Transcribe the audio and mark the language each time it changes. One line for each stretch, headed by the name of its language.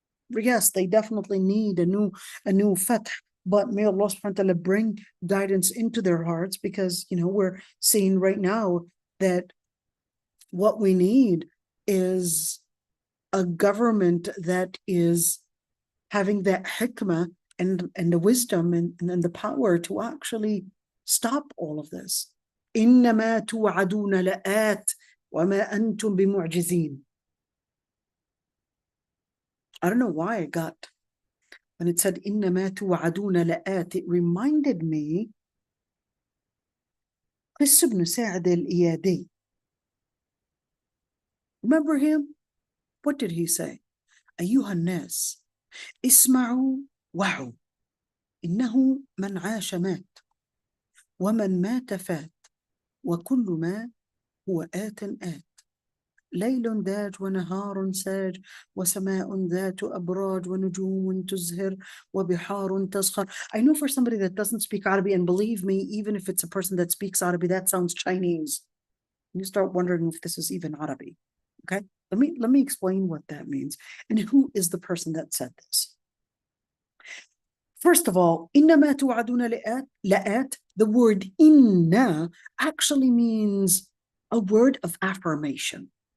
English: Yes, they definitely need a new fath, but may Allah subhanahu wa ta'ala bring guidance into their hearts, because, you know, we're seeing right now that what we need is a government that is having that hikmah and the wisdom and the power to actually stop all of this.
Arabic: إنما توعدون لآت وما أنتم بمعجزين.
English: I don't know why I got, when it said
Arabic: إنما توعدون لآت,
English: it reminded me قس بن سعد الإيادي. Remember him? What did he say?
Arabic: أيها الناس اسمعوا وعوا إنه من عاش مات ومن مات فات وكل ما هو آت ليل داج ونهار ساج وسماء ذات أبراج ونجوم تزهر وبحار تزخر.
English: I know for somebody that doesn't speak Arabic, and believe me, even if it's a person that speaks Arabic, that sounds Chinese. You start wondering if this is even Arabic. Okay, let me explain what that means and who is the person that said this. First of all,
Arabic: إنما توعدون لآت,
English: the word inna actually means a word of affirmation.